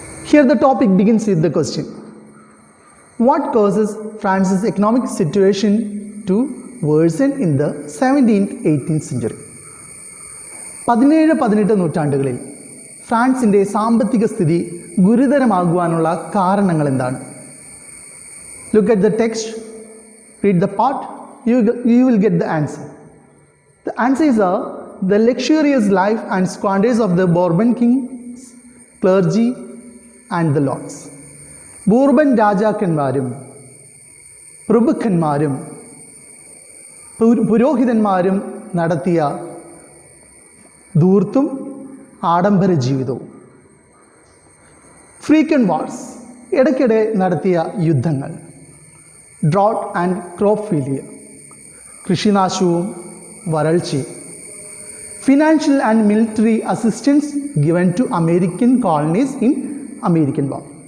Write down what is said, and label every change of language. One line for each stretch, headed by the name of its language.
English: Here the topic begins with the question: what causes France's economic situation to worsen in the 17th 18th century?
Malayalam: 17-18 നൂറ്റാണ്ടുകളിൽ ഫ്രാൻസിൻ്റെ സാമ്പത്തിക സ്ഥിതി ഗുരുതരമാകുവാനുള്ള കാരണങ്ങൾ എന്താണ്?
English: Look at the text, read the part, you will get the answer. The answers are the luxurious life and squanders of the Bourbon kings, clergy and the lords.
Malayalam: Bourbon രാജാക്കന്മാരും പ്രഭുക്കന്മാരും പുരോഹിതന്മാരും നടത്തിയ ധൂർത്തും ആഡംബര ജീവിതവും.
English: frequent wars,
Malayalam: ഇടയ്ക്കിടെ നടത്തിയ യുദ്ധങ്ങൾ,
English: drought and crop failure,
Malayalam: കൃഷിനാശവും വരൾച്ചയും,
English: Financial and military assistance given to American colonies in American war.